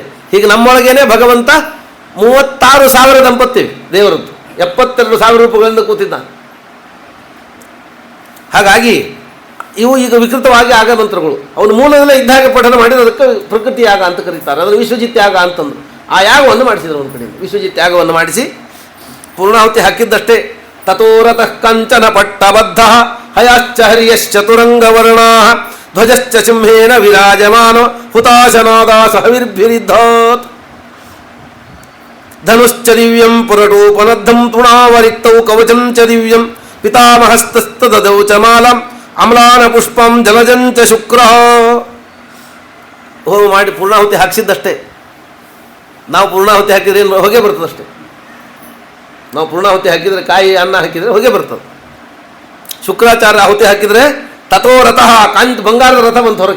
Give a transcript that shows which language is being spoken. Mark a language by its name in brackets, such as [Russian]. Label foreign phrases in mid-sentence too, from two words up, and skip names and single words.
[Kannada] ಹೀಗೆ ನಮ್ಮೊಳಗೇನೆ ಭಗವಂತ 36,000 ದಂಪತಿ ದೇವರದ್ದು 72,000 ರೂಪಗಳಿಂದ ಕೂತಿದ್ದಾನೆ. ಹಾಗಾಗಿ ಇವು ಈಗ ವಿಕೃತವಾಗಿ ಆಗ ಮಂತ್ರಗಳು. ಅವನು ಮೂಲದಲ್ಲೇ ಇದ್ದಾಗ ಪಠನ ಮಾಡಿದ ಅದಕ್ಕೆ ಪ್ರಕೃತಿ ಯಾಗ ಅಂತ ಕರೀತಾರೆ. ಅದನ್ನು ವಿಶ್ವಜಿತ್ ಯಾಗ ಅಂತಂದರು. ಆ ಯಾಗವನ್ನು ಮಾಡಿಸಿದರು ಒಂದು ಕಡೆಯಿಂದ. ವಿಶ್ವಜಿತ್ ಯಾಗವನ್ನು ಮಾಡಿಸಿ ಪೂರ್ಣಾಹುತಿ ಹಾಕಿದ್ದಷ್ಟೇ. [Sanskrit] ತಥೋರತಃ ಕಂಚನ ಪಟ್ಟಬದ್ಧ ಹಯಾಶ್ಚ ಹರಿಯಶ್ಚತುರಂಗವರ್ಣಾ ಧ್ವಜಶ್ಚ ಸಿಂಹೇನ ವಿರಾಜಮಾನೋ ಹುತಾಶನಾದಾಸ ಹವಿರ್ಭಿರಿದ್ಧಾತ್ ಧನುಶ್ಚ ದಿವ್ಯಂ ಪುರಟೋಪನದ್ಧಂ ತುಣಾವರಿಕ್ತೌ ಕವಚಂ ಚ ದಿವ್ಯಂ ಪಿತಾಮಹಸ್ತಸ್ತದೌ ಚ ಮಾಲಂ ಅಮ್ಲಾನ ಪುಷ್ಪಂ ಜಲಜಂಚ ಶುಕ್ರ. [Kannada] ಹೋಮ ಮಾಡಿ ಪೂರ್ಣಾಹುತಿ ಹಾಕಿಸಿದ್ದಷ್ಟೇ. ನಾವು ಪೂರ್ಣಾಹುತಿ ಹಾಕಿದ್ರೆ ಹೊಗೆ ಬರ್ತದಷ್ಟೇ. ನಾವು ಪೂರ್ಣಾಹುತಿ ಹಾಕಿದರೆ ಕಾಯಿ ಅನ್ನ ಹಾಕಿದರೆ ಹೊಗೆ ಬರ್ತದೆ. ಶುಕ್ರಾಚಾರ್ಯ ಆಹುತಿ ಹಾಕಿದರೆ [Sanskrit] ತಥೋ ರಥಃ [Kannada] ಬಂಗಾರದ ರಥ ಬಂತು ಹೊರಗೆ.